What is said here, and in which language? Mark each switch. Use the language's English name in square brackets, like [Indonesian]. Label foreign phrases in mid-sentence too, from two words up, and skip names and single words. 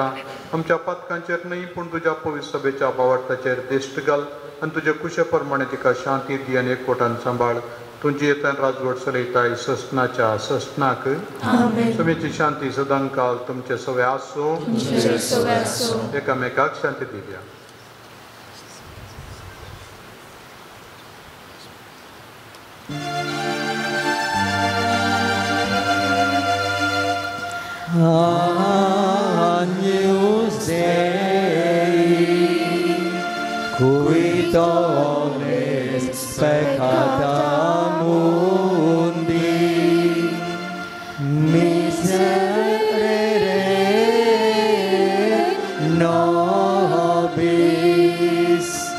[Konkani] आमच्या पथकांचेर न्हय पूण तुज्या पवित्र सभेच्या बावटाचेर दिश्ट घाल आनी तुजे कुशे प्रमाणे तिका शांती दी आनी एकवटान सांबाळ. तुजी येतान राजवट चलयताय ससनाच्या ससनाक. सोम्याची शांती सदांकाल तुमचे सवे आसूं. एकामेकाक शांती दिवया. [Latin] Agnus Dei, qui tollis peccata mundi, miserere nobis.